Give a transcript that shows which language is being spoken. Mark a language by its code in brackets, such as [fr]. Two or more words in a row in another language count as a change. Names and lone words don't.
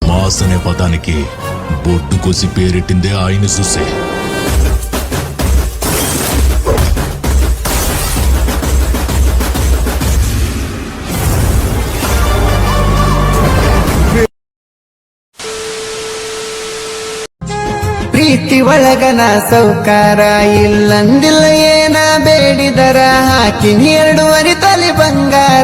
[te] బాస్ అనే పదానికి బొడ్డు కోసి పేరెట్టిందే ఆయన చూసే. [kn] ಪ್ರೀತಿ ಒಳಗನ ಸೌಕಾರ ಇಲ್ಲಂದಿಲ್ಲ ಏನ ಬೇಡಿದರ ಹಾಕಿನಿ 2 ತೊಲೆ ಬಂಗಾರ.